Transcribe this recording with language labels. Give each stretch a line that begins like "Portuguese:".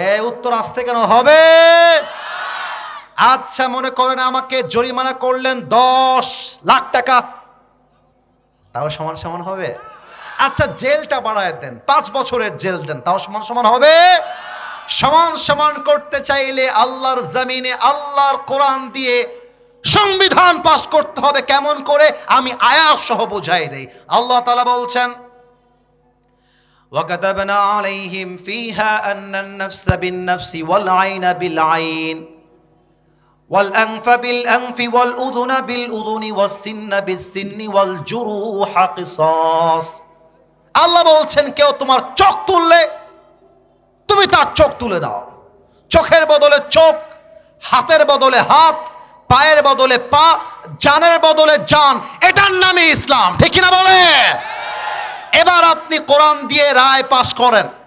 Bangla: উত্তর আসতে কেন হবে? আচ্ছা মনে করেন আমাকে জরিমানা করলেন 10 লাখ টাকা, তাও সমান সমান হবে? আচ্ছা জেলটা বাড়ায় দেন, 5 বছরের জেল দেন, তাও সমান সমান হবে? সমান সমান করতে চাইলে আল্লাহর জমিনে আল্লাহর কোরআন দিয়ে সংবিধান পাস করতে হবে। কেমন করে? আমি আয়াত সহ বুঝাই দেই। আল্লাহ তাআলা বলছেন,
Arabic: وَكَتَبْنَا عَلَيْهِمْ فِيهَا أَنَّ النَّفْسَ بِالنَّفْسِ وَالْعَيْنَ بِالْعَيْنِ وَالْأَنْفَ بِالْأَنْفِ وَالْأُذُنَ بِالْأُذُنِ وَالسِّنَّ بِالسِّنِّ وَالْجُرُوحَ قِصَاص।
Bangla: আল্লাহ বলছেন কেউ তোমার চোখ তুললে তুমি তার চোখ তুলে দাও। চোখের বদলে চোখ, হাতের বদলে হাত, পায়ের বদলে পা, জানের বদলে জান। এটার নামই ইসলাম, ঠিক না বলে? এবার আপনি কোরআন দিয়ে রায় পাশ করেন।